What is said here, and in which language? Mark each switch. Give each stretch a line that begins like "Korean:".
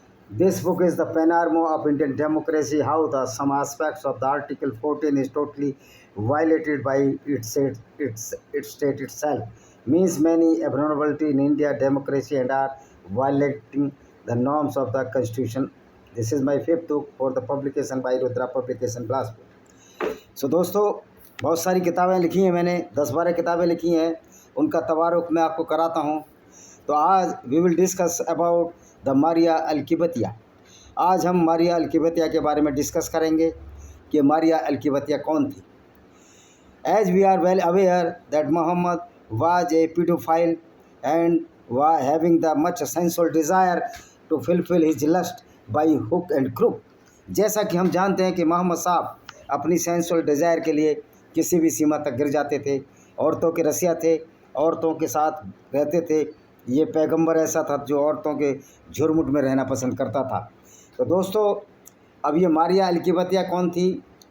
English: This book is the panorama of Indian democracy, how the some aspects of the Article 14 is totally violated by its state itself. Means many abnormality in India democracy and are violating the norms of the constitution. This is my fifth book for the publication by Rudra Publication Bilaspur.
Hindi: सो दोस्तों, बहुत सारी किताबें लिखी हैं मैंने, 10-12 किताबें लिखी हैं, उनका तवारुख मैं आपको कराता हूँ। तो आज
English: We will discuss about the Maria al Qibtiyya.
Hindi: आज हम मारिया अल-किबतिया के बारे में डिस्कस करेंगे कि मारिया अल-किबतिया कौन थी।
English: As we are well aware that Muhammad was a paedophile and was having the much sensual desire to fulfill his lust by hook and crook।
Hindi: जैसा कि हम जानते हैं कि मोहम्मद साहब अपनी सेंसुअल डिज़ायर के लिए किसी भी सीमा तक गिर जाते थे, औरतों के रसिया थे, औरतों के साथ रहते थे। ये पैगंबर ऐसा था जो औरतों के झुरमुट में रहना पसंद करता था। तो दोस्तों, अब ये मारिया अल-किबतिया कौन थी?